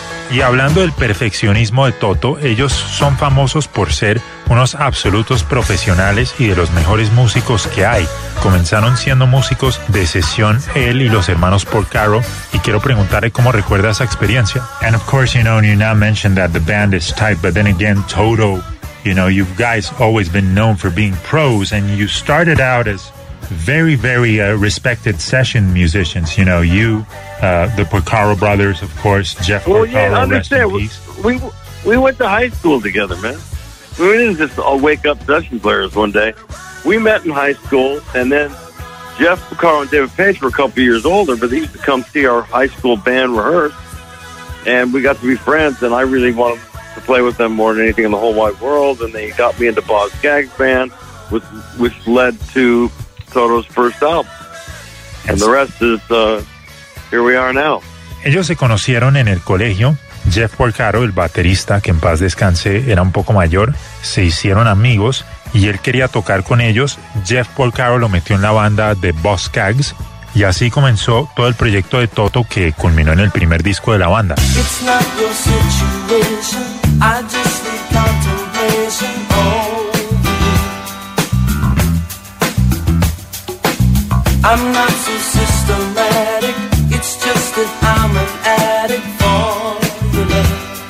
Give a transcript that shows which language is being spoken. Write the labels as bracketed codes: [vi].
[es] Y hablando del perfeccionismo de Toto, ellos son famosos por ser unos absolutos profesionales y de los mejores músicos que hay. Comenzaron siendo músicos de sesión él y los hermanos Paul Caro, y quiero preguntarle cómo recuerda esa experiencia. [en] And of course, you know, you now mentioned that the band is tight, but then again, Toto, you know, you guys always been known for being pros, and you started out as very, very respected session musicians, you know, you, the Porcaro brothers, of course, Jeff Porcaro, rest in peace. Well, yeah, I understand. We went to high school together, man. We didn't just all wake up session players one day. We met in high school, and then Jeff Porcaro and David Page were a couple years older, but they used to come see our high school band rehearse, and we got to be friends, and I really wanted to play with them more than anything in the whole wide world, and they got me into Boz Gags Band, which led to Toto's first album, and the rest is here we are now. [es] Ellos se conocieron en el colegio. Jeff Porcaro, el baterista, que en paz descanse, era un poco mayor, se hicieron amigos y él quería tocar con ellos. Jeff Porcaro lo metió en la banda de Boz Gags y así comenzó todo el proyecto de Toto, que culminó en el primer disco de la banda. [en] It's not your situation, I just need contemplation. I'm not so systematic, it's just that I'm an addict for your love.